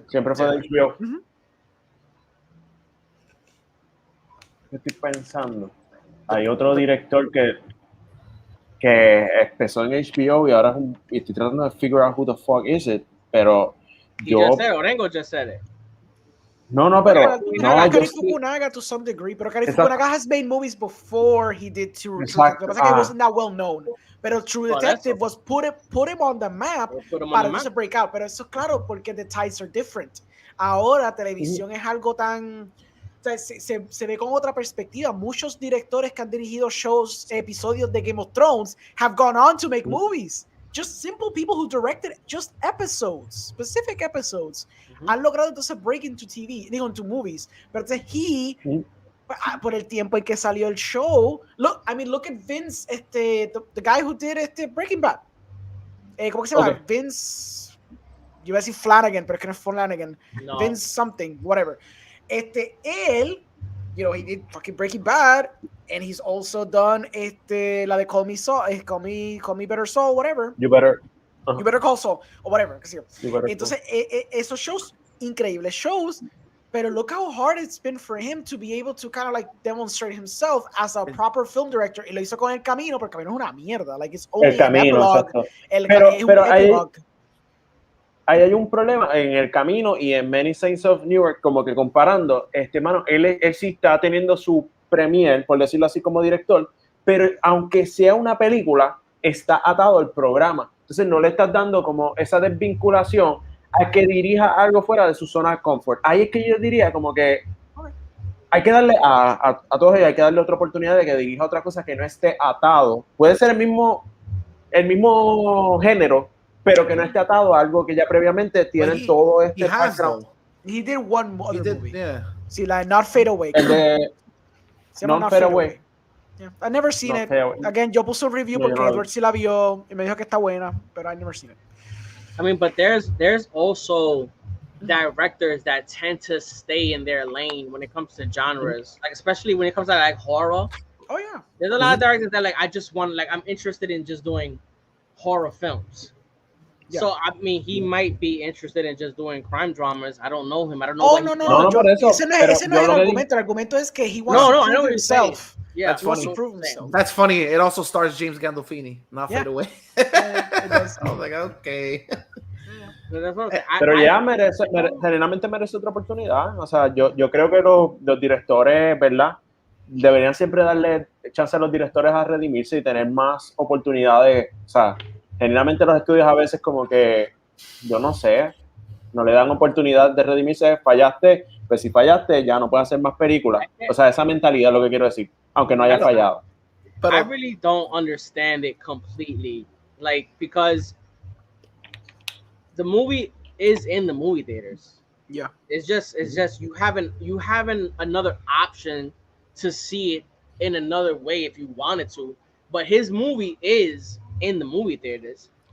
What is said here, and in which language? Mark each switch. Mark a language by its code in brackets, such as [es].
[es] Siempre fue de HBO. Estoy pensando, hay otro director que empezó en HBO y ahora estoy tratando de [en] figure out who the fuck is it, [es] pero [en] Orengo just said it. [es] Pero [en] Kari Fukunaga to some degree, pero Kari Fukunaga has made movies before he did True Detective. [es] Lo que pasa es que [en] he wasn't that well known. Pero True Detective was put him on the map [es] para no se [en] break out. [es] Pero eso claro, porque [en] the tides are different. [es] Ahora televisión es algo tan sea, se ve con otra perspectiva. Muchos directores que han dirigido shows, episodios de Game of Thrones, [en] have gone on to make movies. Just simple people who directed just episodes, specific episodes, [es] han logrado entonces [en] break into TV, [es] digo, [en] into movies. [es] Pero entonces por el tiempo en que salió el show, [en] look at Vince, the guy who did Breaking Bad. [es] ¿Cómo que se llama? Vince, yo iba a decir Flanagan, pero es que no es Flanagan. No. [en] Vince something, whatever. Él, he did fucking Breaking Bad, and he's also done [es] la de [en] Call Me Better Saul, whatever. You Better Call Saul, o whatever. [es] Entonces, esos shows, increíbles shows, pero [en] look how hard it's been for him to be able to kind of like demonstrate himself as a proper film director. [es] Y lo hizo con El Camino, porque El Camino es una mierda. [en] Like, it's only [es] El Camino, exacto. Pero ahí hay un problema en El Camino y en Many Saints of Newark, como que comparando, mano, él sí está teniendo su premier, por decirlo así, como director, pero aunque sea una película, está atado al programa. Entonces no le estás dando como esa desvinculación a que dirija algo fuera de su zona de confort. Ahí es que yo diría como que hay que darle a todos ellos, hay que darle otra oportunidad de que dirija otra cosa que no esté atado. Puede ser el mismo género, pero que no esté atado a algo que ya previamente tiene todo background. [en] He did one other movie. Yeah. [es] Sí, [en] like Not Fade Away. Not Fade Away. Yeah. I've never seen it. [es] Again, yo puse un review porque Edward sí la vio y me dijo que está buena, pero [en] I've never seen it. I mean, but there's also directors that tend to stay in their lane when it comes to genres, like especially when it comes to like horror. Oh yeah, there's a lot of directors that like I'm interested in just doing horror films. Yeah. So I mean, he might be interested in just doing crime dramas. I don't know him. I don't know. [es] Oh no. Ese no es el argumento. El argumento es que [en] he wants to prove himself. Yeah, that's funny. That's funny. It also stars James Gandolfini. Not Fade Away. I was like, okay. [es] Pero ya generalmente merece otra oportunidad. O sea, yo creo que los directores, ¿verdad? Deberían siempre darle chance a los directores a redimirse y tener más oportunidades. O sea, generalmente los estudios a veces como que, yo no sé, no le dan oportunidad de redimirse. Fallaste, pues si fallaste ya no puedes hacer más películas. O sea, esa mentalidad es lo que quiero decir, aunque no haya fallado. [en] I really don't understand it completely, like, because the movie is in the movie theaters. Yeah, it's just you haven't another option to see it in another way if you wanted to, but his movie is in the movie theaters.